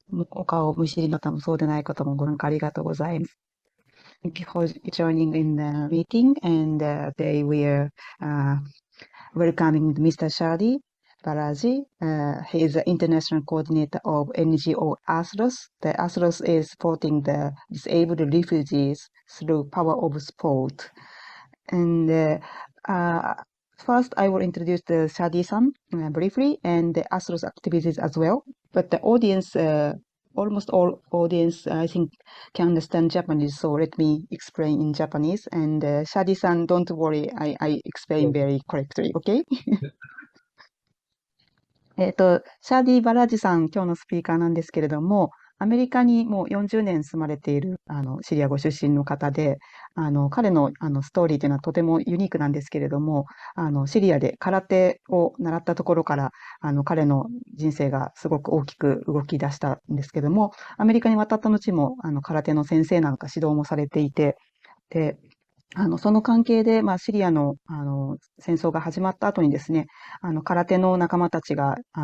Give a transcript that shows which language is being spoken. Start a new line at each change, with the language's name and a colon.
Japanese: お顔を見知りの方もそうでない方もご参加ありがとうございます。
English: Thank you for joining in the meeting, and today we are welcoming Mr. Shadi Balaji. He is the international coordinator of NGO ATHLOS. The ATHLOS is supporting the disabled refugees through power of sport. And first, I will introduce the Shadi-san briefly and the ATHLOS activities as well. But the audience, almost all audience, I think, can understand Japanese, so let me explain in Japanese. And Shadi-san, don't worry, I explain very correctly, okay?
Japanese: シャーディバラジさん、今日のスピーカーなんですけれども、アメリカにもう40年住まれているシリアご出身の方で、彼のストーリーというのはとてもユニークなんですけれども、シリアで空手を習ったところから、彼の人生がすごく大きく動き出したんですけども、アメリカに渡った後も空手の先生なんか指導もされていて、で、その関係で、シリアの、戦争が始まった後にですね、空手の仲間たちが、